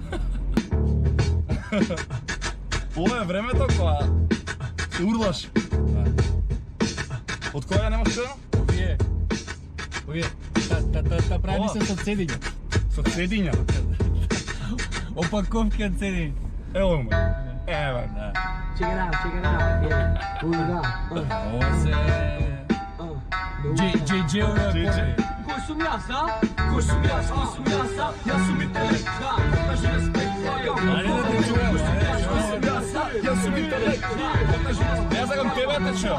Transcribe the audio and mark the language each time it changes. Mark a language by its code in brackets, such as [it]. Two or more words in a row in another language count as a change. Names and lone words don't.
[mk] Ова е времето кога се урлаш. Од која немаш цена? Овие, та прави се со цедиња. Со цедиња. Опаковки од цедиња. Ево му. Ева. Да. [en] Check it out, yeah. [mk] Ова се... JJ ова е JJ. Кој сум јас, а? Кој сум јас, а? Јас сум интелект, да, покажи респект. Ајде да те чуеме. Јас сум интелект. Јас сакам тебе да те чуам.